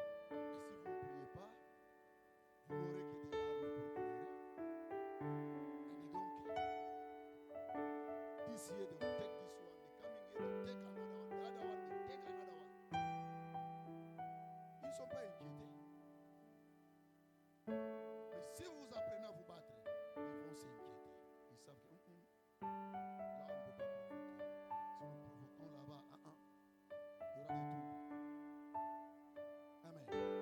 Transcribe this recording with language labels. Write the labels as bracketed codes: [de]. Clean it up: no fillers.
[fr] Et si vous ne priez pas, vous n'aurez que des larmes pour pleurer. [en] And you don't care. This year they will take this one, the coming year they will take another one, the other one they will take another one. [fr] Ils ne sont pas inquiétés. Mais si vous apprenez à vous battre, ils vont s'inquiéter. Ils savent que là, on ne peut pas provoquer. Si nous provoquons là-bas, il y aura des troubles. Amen.